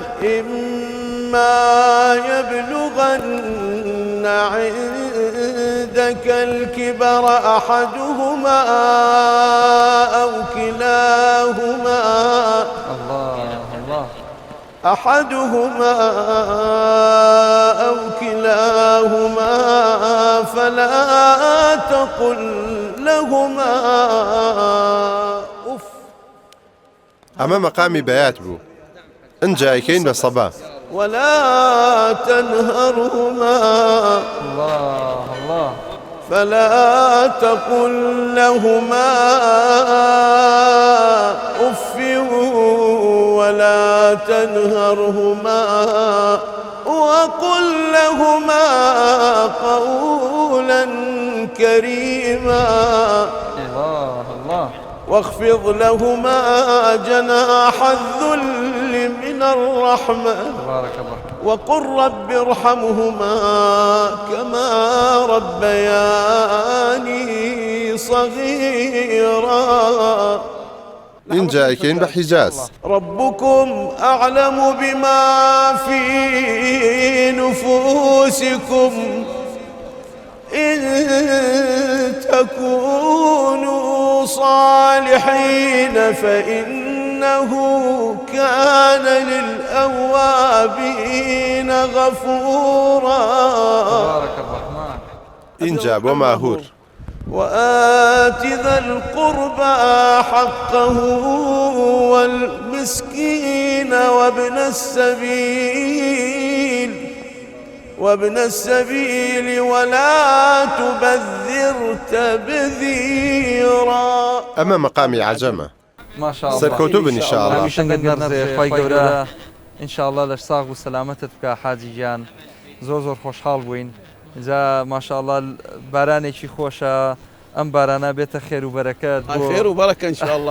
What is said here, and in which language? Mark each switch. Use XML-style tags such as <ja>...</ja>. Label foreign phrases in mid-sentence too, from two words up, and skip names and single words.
<ar>إما يبلغن عندك الكبر أحدهما أو كلاهما فلا تقل لهما أف.</ar> <ckb>ئەمە مەقامی بەیات بوو ئەنجایکەین بە سەبا</ckb> <ar>ولا تنهرهما فلا تقل لهما أف ولا تنهرهما وقل لهما قولا كريما واخفض لهما جناح الذل من الرحمة وقل رب ارحمهما كما ربياني صغيرا.</ar> <ckb>ئینجایکەین بە حیجاز.</ckb> <ar>ربكم أعلم بما في نفوسكم إن تكونوا صالحين فإنه كان للأوابين غفورا.</ar> <ckb>اینجا بۆ ماهور.</ckb> <ar>وآت ذا القربى حقه والمسكين وابن السبيل ولا تبذر تبذيرا.</ar> <ckb>ئەمە مەقامی عەجەمە. سەرکەوتوو بن ئینشاءالله. ئینشاءالله لەش ساغ و سەلامەتت بکە حاجی گیان. زۆر خۆشحاڵ بووین. جا ماشاءالله بارانێکی خۆشە. ئەم بارانە بێتە خێر و بەرەکەت خێر و بەرەکە ئینشاءالله.</ckb>